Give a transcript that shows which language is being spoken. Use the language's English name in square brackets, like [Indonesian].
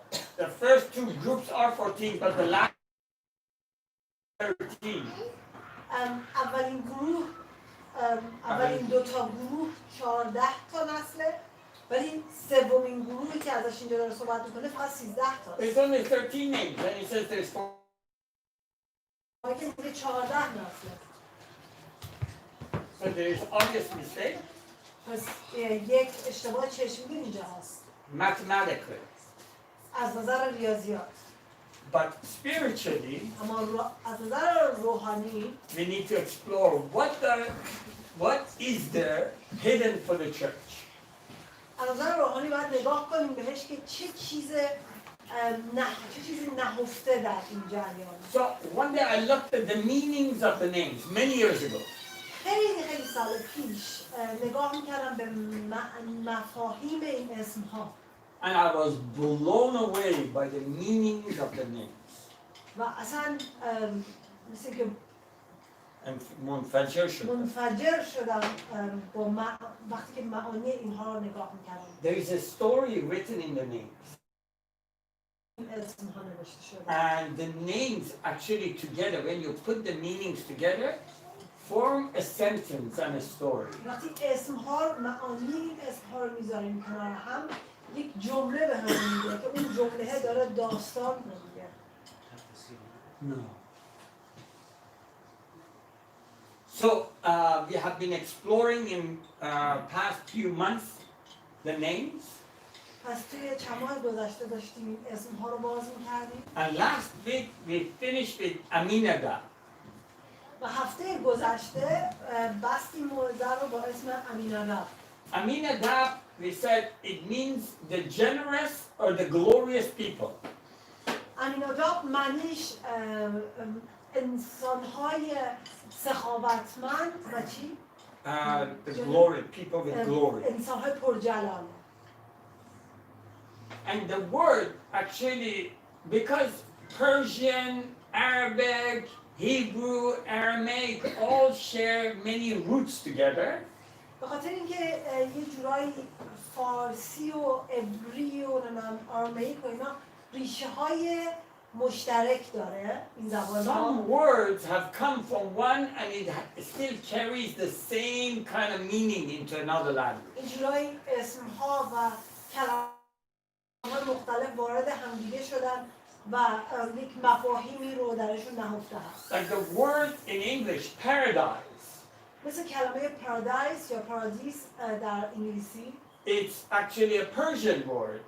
[English] the first two groups are 14, but the last 13. [Persian] اولین گروه اولین دو تا گروه 14 تا نسله ولی سومین گروهی که ازش اینجا داره صحبت میکنه فقط 13 تا [English] There's only 13 names, and he says there's 4. [Persian] ما که میگه 14 نسله [English] So there's obvious mistake [Persian] پس یک اشتباه چشمگیر اینجا هست [English] mathematically, [Persian] از نظر ریاضیات [English] but spiritually, [Persian] اما از نظر روحانی [English] we need to explore what is there hidden for the church. [Persian] از نظر روحانی باید نگاه کنیم بهش که چه چیزی نهفته در این جریان [English] So one day I looked at the meanings of the names many years ago, [Persian] خیلی سال پیش نگاه میکردم به مفاهیم این اسم ها [English] and I was blown away by the meanings of the names. [Persian] و اصلا مثل که And منفجر شدم. منفجر شدم با وقتی که معانی اینها رو نگاه میکردم [English] There is a story written in the names, [Persian] این اسم ها نوشته شده [English] and the names actually together, when you put the meanings together, form a sentence and a story. [Persian] وقتی اسم ها معانی این اسم ها رو میذاریم کنار هم یک جمله به هم میده که اون جمله داره داستان رو میگه [English] No. So we have been exploring in past few months the names, [Persian] پس توی چند ماه گذشته داشتیم این اسم ها رو باز میکردیم [English] and last week we finished with Aminadab. [Persian] و هفته گذشته بستیم موضوع رو با اسم امینادب [English] Aminadab, we said it means the generous or the glorious people. [Persian] امینادب معنیش انسان‌های سخاوتمند و چی؟ [English] The glory, people with glory. [Persian] انسان‌های پرجلال [English] And the word actually, because Persian, Arabic, Hebrew, Aramaic all share many roots together, [Persian] به خاطر اینکه یه جورایی فارسی و عبری و آرامئیک و اینا ریشه های مشترک داره این زبان [English] some [Persian] ها [English] words have come from one and it still carries the same kind of meaning into another language. [Persian] این جورایی اسم ها و کلمات مختلف وارد همدیگه شدن و یک مفاهیمی رو درشون نهفته هست [English] Like the word in English, paradise, [Persian] مثل کلمه پارادایس یا پارادیس در انگلیسی [English] it's actually a Persian word.